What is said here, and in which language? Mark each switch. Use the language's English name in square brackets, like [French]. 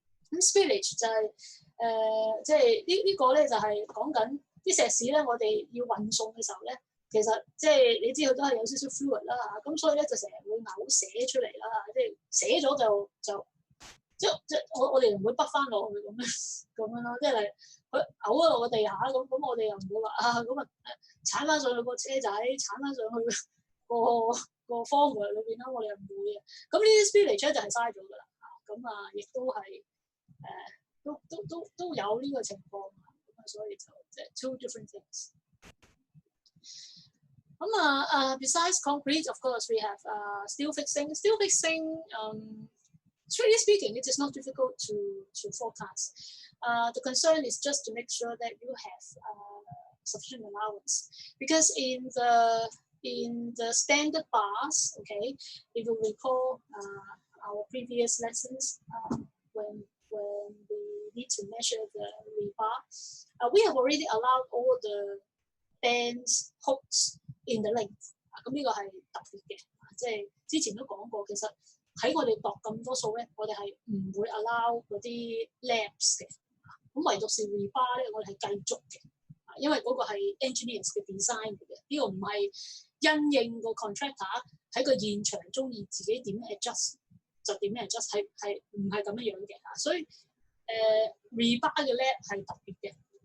[Cantonese] 咁 spillage 就係即係呢個咧就係講緊啲石屎咧，我哋要運送嘅時候咧，其實即係你知佢都係有少少 fluid 啦嚇，咁所以咧就成日會嘔瀉出嚟啦，即係瀉咗就即我哋唔會筆翻落去咁樣咯，即係佢嘔咗落個地下咁我哋又唔會話咁鏟翻上去個車仔，鏟翻上去個 forward 裏邊啦，我哋又唔會嘅。咁呢啲 spillage 就係嘥咗㗎啦，咁亦都係都有呢個情況，咁所以就即係 two different things。 [English] Besides concrete, of course, we have steel fixing. Steel fixing, strictly speaking, it is not difficult to forecast. The concern is just to make sure that you have sufficient allowance, because in the standard bars, okay, if you recall our previous lessons, when we need to measure the rebar, we have already allowed all the bands, hooks in the length。 [Cantonese] 咁呢個係特別嘅，即係之前都講過，其實喺我哋度咁多數咧，我哋係唔會 allow 嗰啲 lapse 嘅。咁唯獨是 rebar 咧，我哋係繼續嘅，因為嗰個係 engineers 嘅 design 嚟嘅，呢個唔係因應個 contractor 喺個現場中意自己點 adjust 就點 adjust， 係唔係咁樣嘅嚇，所以rebar 嘅 lap 係特別嘅。